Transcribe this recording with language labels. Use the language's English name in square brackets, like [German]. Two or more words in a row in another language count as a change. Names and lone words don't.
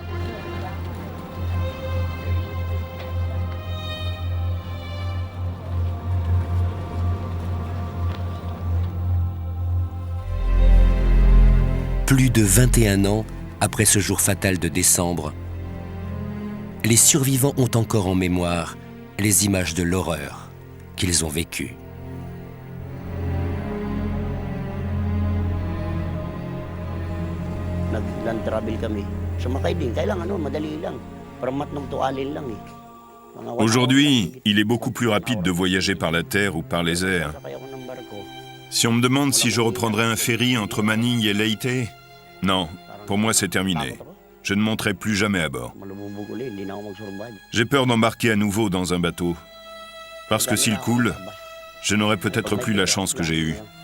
[French] Plus de 21 ans après ce jour fatal de décembre, les survivants ont encore en mémoire les images de l'horreur qu'ils ont vécues. [Filipino] Nag-land travel kami. Sumakay din, kailangan madali lang. [French] Aujourd'hui, il est beaucoup plus rapide de voyager par la terre ou par les airs. Si on me demande si je reprendrai un ferry entre Manille et Leyte, non, pour moi c'est terminé. Je ne monterai plus jamais à bord. J'ai peur d'embarquer à nouveau dans un bateau, parce que s'il coule, je n'aurai peut-être plus la chance que j'ai eue.